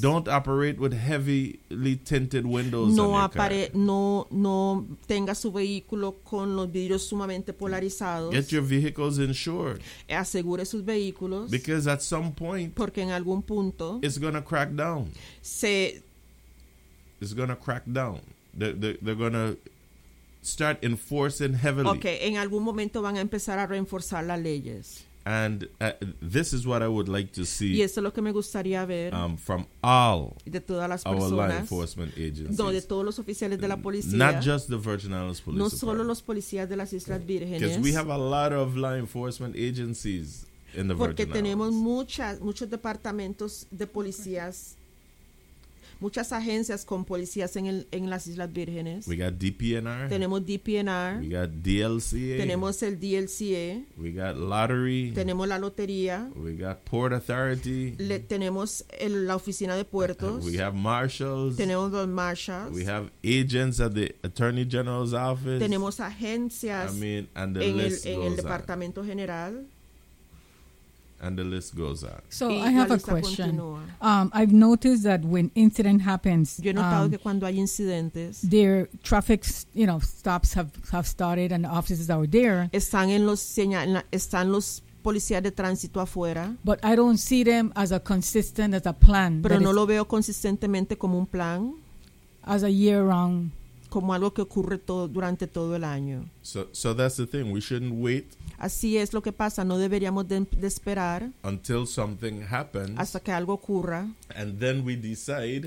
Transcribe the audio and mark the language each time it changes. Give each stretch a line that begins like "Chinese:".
English: Don't operate with heavily tinted windows in your car.
Spanish: No tenga su vehículo con los vidrios sumamente polarizados.
English: Get your vehicles insured.
Spanish: Asegure sus vehículos.
English: Because at some point,
Spanish: porque en algún punto,
English: it's going to crack down. It's going to crack down. They're going to start enforcing heavily.
Spanish: Okay, en algún momento van a empezar a reforzar las leyes.
English: And this is what I would like to see.
Spanish: Y eso es lo que me gustaría ver.
English: From all
Spanish: de todas las
English: our
Spanish: personas,
English: law enforcement agencies.
Spanish: No, de todos los oficiales de la policía.
English: Not just the Virgin Islands Police.
Spanish: No solo los policías de las Islas Vírgenes.
English: Because we have a lot of law enforcement agencies in the
Spanish: porque
English: Virgin
Spanish: tenemos
English: Islands.
Spanish: Muchos departamentos de policías. Muchas agencias con policías en las Islas Vírgenes.
English: We got DPNR.
Spanish: Tenemos DPNR.
English: We got DLCA.
Spanish: Tenemos el DLCA.
English: We got lottery.
Spanish: Tenemos la lotería.
English: We got port authority.
Spanish: Tenemos la oficina de puertos.
English: We have marshals.
Spanish: Tenemos los marshals.
English: We have agents at the attorney general's office.
Spanish: Tenemos agencias en el departamento
English: on.
Spanish: General.
English: And the list goes on. So I have a question. I've noticed that when incident happens,
Spanish: yo he notado que cuando hay incidentes,
English: their traffic, you know, stops have started and the officers are there.
Spanish: Están están los policías de tránsito afuera.
English: But I don't see them as a consistent as a plan.
Spanish: Pero no lo veo consistentemente como un plan.
English: As a year round.
Spanish: como algo que ocurre todo, durante todo el año.
English: So that's the thing. We shouldn't wait.
Spanish: Así es lo que pasa. No deberíamos de esperar
English: until something happens,
Spanish: hasta que algo ocurra.
English: And then we decide,